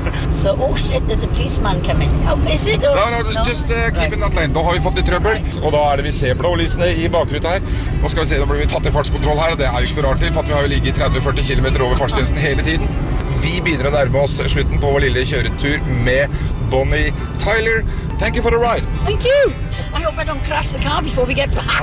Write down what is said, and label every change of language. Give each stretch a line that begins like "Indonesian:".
English: So, oh shit, there's a policeman coming. Oh, is it all? No, just keep in that lane.
Norwegian: Da har vi fått litt trøbbel, right. Og da det vi ser blålysene I bakruta her. Nå skal vi se, da blir vi tatt I fartskontroll her, og det jo ikke noe rart til, for vi har jo ligget 30-40 kilometer over fartsgrensen hele tiden. Vi begynner å nærme oss slutten på vår lille kjøretur med Bonnie Tyler.
English: Thank you for the ride. Thank you. I hope I don't crash the car before we get back.